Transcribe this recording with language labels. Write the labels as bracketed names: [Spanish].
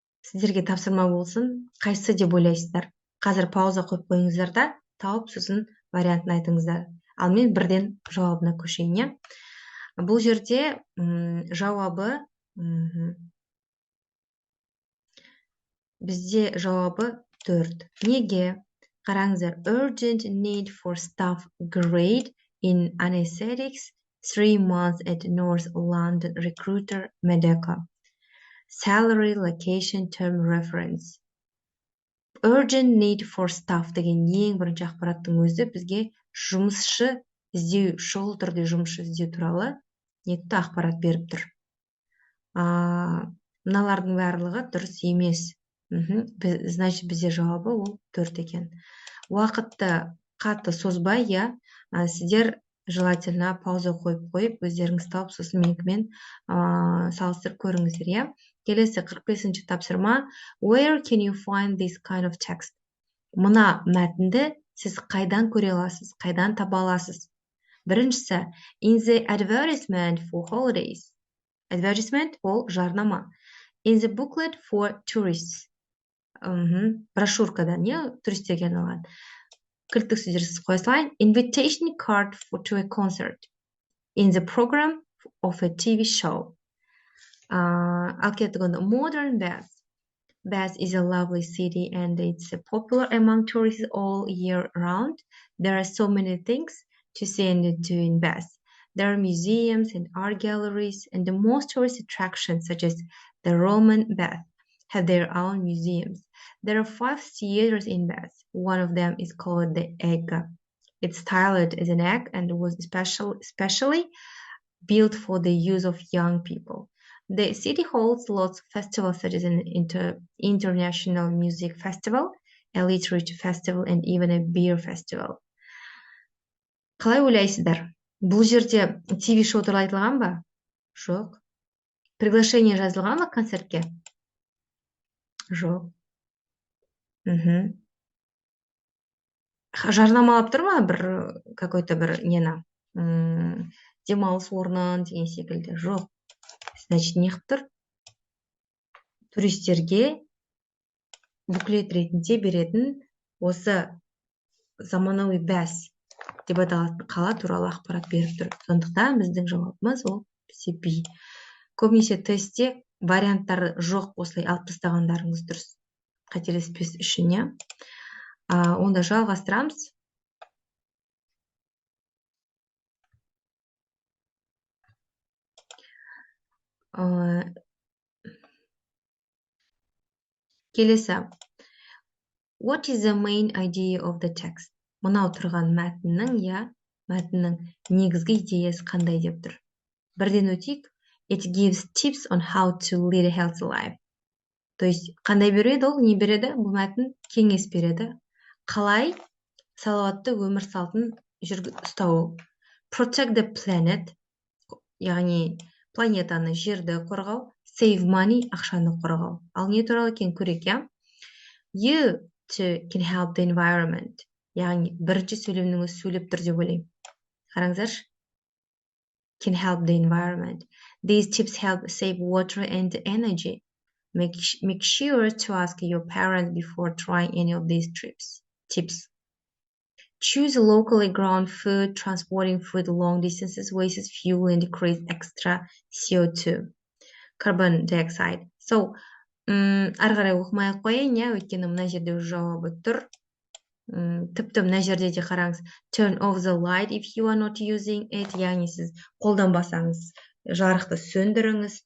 [Kazakh] Сіздерге тапсырма болсын, қайсы деп ойлайсыздар? Қазір пауза қойып қойыңыздар да, тауып сосын вариантын айтыңыздар. Ал мен бірден жауабына көшейін, я. Бұл жерде жауабы, бізде жауабы 4. Неге? [English] Қараңыздар, urgent need for staff grade in anesthetics 3 months at North London recruiter Medeca. Salary, location, term reference. [Kazakh] Urgent need for staff деген ең бірінші ақпараттың өзі бізге жұмысшы іздеу, шұғыл түрде жұмысшы іздеу туралы нетті ақпарат беріп тұр. Мыналардың барлығы дұрыс емес. Значит, бізде жауабы ол 4 екен. Уақытты қатты созбай, я, сіздер желательно пауза қойып, өздеріңіз тауып, сосын менікімен салыстырып көріңіздер, я. Келесі 45-ші тапсырма. [English] Where can you find this kind of text? [Kazakh] Мына мәтінді сіз қайдан көре аласыз, қайдан таба аласыз? Біріншісі, [English] in the advertisement for holidays. [Kazakh] Advertisement ол жарнама. [English] In the booklet for tourists. [Kazakh] Брошюркада, не, туристерге арналған. Кілттік сөздерсіз қоя салайын. [English] Invitation card to a concert. In the program of a TV show. [Kazakh] Ал кетігінді, modern Bath. [English] Bath is a lovely city and it's popular among tourists all year round. There are so many things to see and do in Bath. There are museums and art galleries, and the most tourist attractions, such as the Roman Bath, have their own museums. There are 5 theaters in Bath. One of them is called the Egg. It's styled as an egg and was especially built for the use of young people. The city holds lots of festivals, such as an international music festival, a literature festival, and even a beer festival. [Kazakh] Қалай ойлайсыздар? Бұл жерде TV шоу туралы айтылған ба? Жоқ. Приглашение жазылған ба концертке? Жоқ. Жарнамалап тұр ма бір [Russian] какой-то [Kazakh] бір нені? Демалыс орнын деген секілді? Жоқ. Значит, не қылып тұр? Туристерге буклет ретінде беретін осы заманауи Bath деп аталатын қала туралы ақпарат беріп тұр. Сондықтан біздің жауабымыз ол B. Көбінесе тестте варианттары жоқ, осылай алып тастағандарыңыз дұрыс. Қателеспес үшін, я. Онда жалғастырамыз. Келесі. [English] What is the main idea of the text? [Kazakh] Мынау тұрған мәтіннің, я, мәтіннің негізгі идеясы қандай деп тұр. Бірден өтейік. [English] It gives tips on how to lead a healthy life. [Kazakh] То есть, қандай береді ол? Не береді? Бұл мәтін кеңес береді. Қалай салауатты өмір салтын ұстау. [English] Protect the planet, [Kazakh] яғни планетаны, жерді қорғау. [English] Save money, [Kazakh] ақшаны қорғау. Ал не туралы екен көрейік, я? [English] You can help the environment. [Kazakh] Яғни бірінші сөйлемнің өзі сөйлеп тұр деп ойлаймын. Қараңыздаршы. [English] Can help the environment. These tips help save water and energy. Make sure to ask your parents before trying any of these tips. Choose locally grown food. Transporting food long distances wastes fuel and decreases extra CO2. Carbon dioxide. [Kazakh] So, ары қарай оқымай қояйын, я, өйткені мына жерде жауабы тұр. Тіпті мына жерде де қараңыз. [English] Turn off the light if you are not using it. [Kazakh] Яғни сіз қолданбасаңыз жарықты сөндіріңіз.